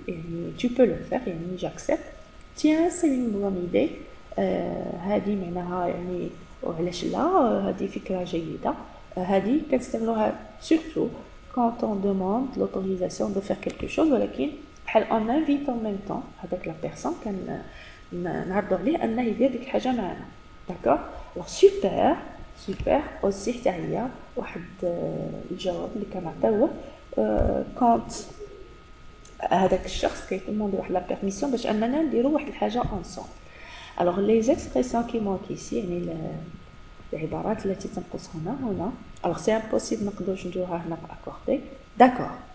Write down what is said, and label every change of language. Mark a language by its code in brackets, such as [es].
[fr] يعني tu peux le faire. يعني j'accepte. Tiens, c'est une bonne idée. [ar] هذه معناها يعني وعلاش لا هذه فكرة جيدة. [fr] هذه كنستعملوها surtout quand on demande l'autorisation de faire quelque chose ولكن on invite en même temps avec la personne نعرضوا عليه انه يدير ديك الحاجه معنا. [ar] داكور. alors super aussi حتى هي واحد الجواب اللي كنعطيوه كونت هذاك الشخص كيطلب واحد لا بيرميسيون باش اننا نديروا واحد الحاجه انصون. [fr] alors les expressions qui manquent ici يعني العبارات التي تنقص هنا alors c'est impossible نقدروش نديروها هنا باكوردي. d'accord.